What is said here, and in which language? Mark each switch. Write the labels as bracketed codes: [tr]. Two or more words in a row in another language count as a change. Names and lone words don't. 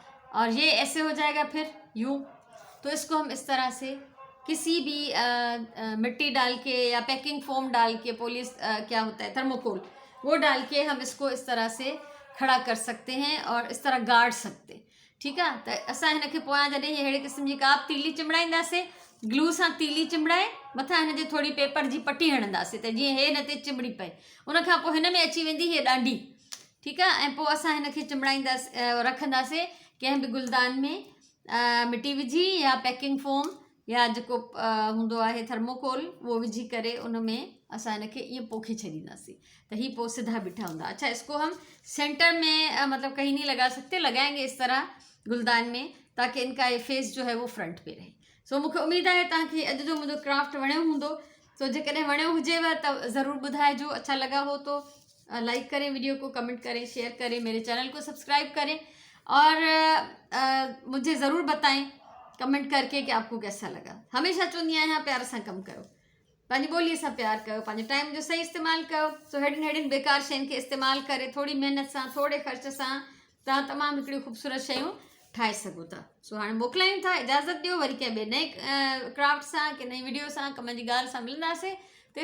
[hi] और ये ऐसे हो जाएगा फिर यूँ। तो इसको हम इस तरह से किसी भी मिट्टी डाल के या [en] packing foam [hi] डाल के, पॉलिस क्या होता है, थर्मोकोल, वो डाल के हम इसको इस तरह से खड़ा कर सकते हैं और इस तरह गाड़ सकते हैं, ठीक है। [sd] तो असां हिनखे पोयां जॾहिं अहिड़े क़िस्म जी का तीली चिमड़ाईंदासीं, ग्लू सां तीली चिमड़ाए मथां हिन जे थोरी पेपर जी पटी हणंदासीं त जीअं हे न ते चिमड़ी पए। उन खां पोइ हिन में अची वेंदी हीअ डांडी, ठीकु आहे। ऐं पोइ असां हिनखे चिमड़ाईंदासीं, रखंदासीं कंहिं बि गुलदान में मिटी विझी या [en] packing foam [sd] या जेको हूंदो आहे थर्मोकोल, उहो विझी करे उन में असां हिनखे ईअं पोखे छॾींदासीं त ही पोइ सिधा बीठा हूंदा। [hi] अच्छा, इसको हम सेंटर में मतलब कहीं नहीं लगा सकते, लगाएंगे इस तरह गुलदान में ताकि इनका ये फेस जो है वो फ्रंट पे रहे। [sd] सो मूंखे उम्मीद है तव्हांखे अॼु जो मुंहिंजो क्राफ्ट वणियो हूंदो। सो जेकॾहिं वणियो हुजेव त ज़रूर ॿुधाइजो, [hi] अच्छा लगा हो तो लाइक करें वीडियो को, कमेंट करें, शेयर करें, मेरे चैनल को सब्सक्राइब करें और मुझे ज़रूर बताएं कमेंट करके कि आपको कैसा लगा। [sd] हमेशा चवंदी आहियां प्यार सां कमु कयो, पंहिंजी ॿोलीअ सां प्यार कयो, पंहिंजे टाइम जो सही इस्तेमालु कयो। सो हेॾिन बेकार शयुनि खे इस्तेमालु करे थोड़ी मेहनत सां, थोड़े ख़र्च सां तव्हां तमामु हिकिड़ियूं ख़ूबसूरत शयूं ठाहे सघो था। सो हाणे मोकिलायूं था, इजाज़त ॾियो, वरी कंहिं ॿिए नए क्राफ्ट सां, कंहिं नई वीडियो सां, कम जी ॻाल्हि सां मिलंदासीं।